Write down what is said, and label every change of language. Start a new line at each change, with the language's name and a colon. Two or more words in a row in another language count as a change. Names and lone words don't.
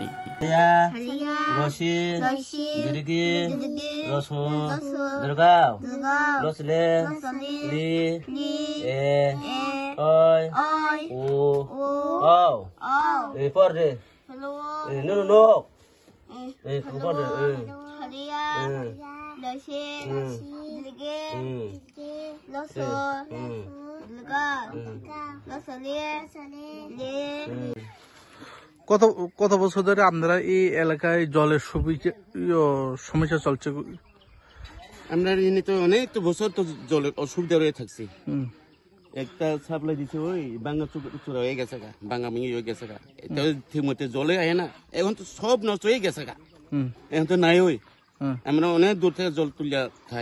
Bangla: रसि गिरिगि रसु दुर्गाव रसले लि ए ओय ओ औ ए परदे नो नो ए परदे हरिया लसे गिरिगि लसु কত বছর ধরে আপনারা এই এলাকায় জলের সমস্যা চলছে? আমরা এনে তো অনেক তো বছর তো জলের অসুবিধা রয়ে থাকছি। একটা সাপ্লাই দিছে ওই বাঙ্গা চূড়া হয়ে গেছে গা, বাঙ্গা মিঙি হয়ে গেছে গা, এটা ঠিক মতো জলে আয় না, এখন তো সব নষ্ট হয়ে গেছে গা, এখন তো নাই ওই আমরা অনেক দূর থেকে জল তুলিয়া খাই।